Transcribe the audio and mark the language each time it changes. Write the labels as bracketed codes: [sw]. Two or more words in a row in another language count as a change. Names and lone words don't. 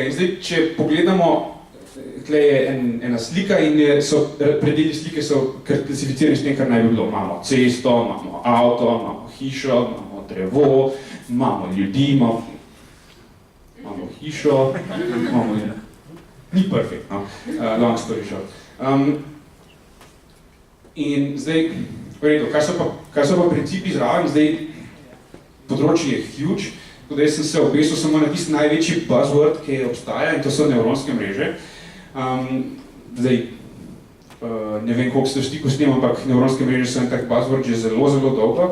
[sl] In zdaj, če pogledamo, tukaj je ena slika in predeli slike so klasificirani s tem, kar naj bi bilo. Imamo cesto, imamo avto, imamo hišo, imamo drevo, imamo ljudi, imamo hišo, imamo... Ni perfect, no? [en] Long story short. [sl] In zdaj, v redu, kaj so pa principi zraven, zdaj področje je huge, tako da jaz sem se obesil samo na tisti največji buzzword, ki obstaja, in to so nevronske mreže. Zdaj, ne vem, koliko ste v stiku s tem, ampak nevronske mreže so en tak buzzword že zelo, zelo dolgo.